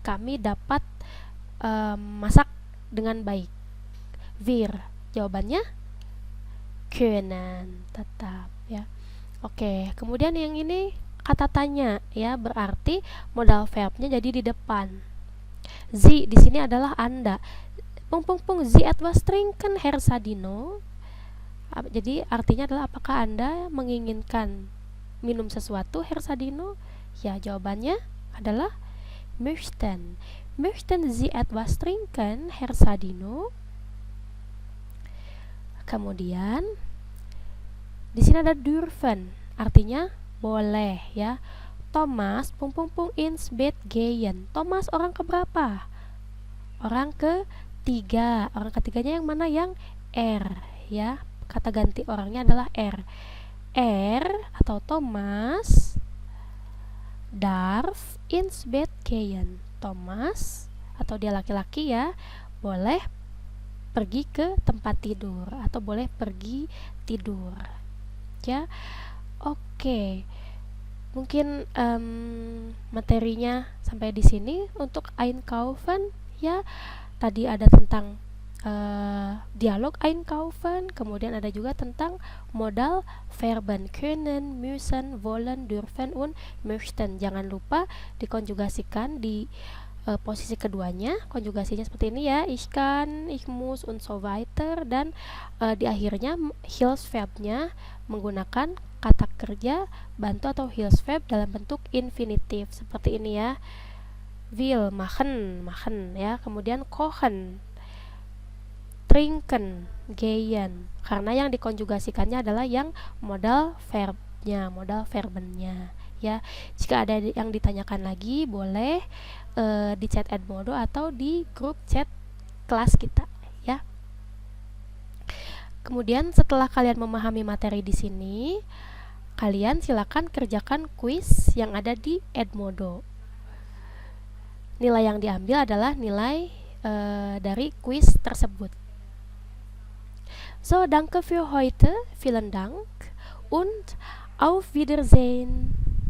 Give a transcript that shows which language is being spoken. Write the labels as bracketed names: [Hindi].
[Indonesian] Kami dapat masak dengan baik. Wir, jawabannya können, tetap ya. Oke, kemudian yang ini kata tanya ya, berarti modal verbnya jadi di depan. Sie di sini adalah Anda. [German] Sie etwas trinken, Herr Sadino. [Indonesian] Jadi artinya adalah apakah Anda menginginkan minum sesuatu, Herr Sadino? Ya, jawabannya adalah möchten. [German] Möchten Sie etwas trinken, Herr Sadino? [Indonesian] Kemudian di sini ada dürfen, artinya boleh ya. [German] Thomas ins Bett gehen. [Indonesian] Thomas orang keberapa? Orang ketiga. Orang ketiganya yang mana? Yang R ya. Kata ganti orangnya adalah R. [German] R [Indonesian] atau [German] Thomas darf ins Bett gehen. [Indonesian] Thomas atau dia laki-laki ya, boleh pergi ke tempat tidur atau boleh pergi tidur ya. Oke, mungkin materinya sampai di sini untuk einkaufen ya. Tadi ada tentang dialog einkaufen, kemudian ada juga tentang modal verben [German] können, müssen, wollen, dürfen, und möchten. [Indonesian] Jangan lupa dikonjugasikan di posisi keduanya. Konjugasinya seperti ini ya, [German] ich kann, ich muss, und so weiter. [Indonesian] Dan di akhirnya Hilfsverbnya menggunakan kata kerja bantu atau Hilfsverb dalam bentuk infinitif seperti ini ya. Will, machen ya. Kemudian kochen, trinken, gehen. Karena yang dikonjugasikannya adalah yang modal verbnya, modal verbennya ya. Jika ada yang ditanyakan lagi boleh di chat Edmodo atau di grup chat kelas kita ya. Kemudian setelah kalian memahami materi di sini, kalian silakan kerjakan kuis yang ada di Edmodo. Nilai yang diambil adalah nilai dari kuis tersebut. [German] So, danke für heute, vielen Dank und auf Wiedersehen.